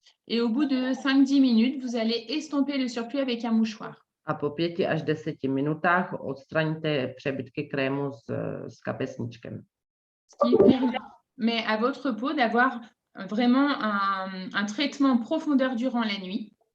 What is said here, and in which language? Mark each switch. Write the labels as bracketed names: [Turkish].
[French] Et au bout de 5-10 minutes, vous allez estomper le surplus avec un mouchoir. [Czech] A po 5 až 10 minutách odstraníte přebytky krému s kapesničkem. [French] Ce qui permet à votre peau d'avoir vraiment un traitement profondeur durant la nuit.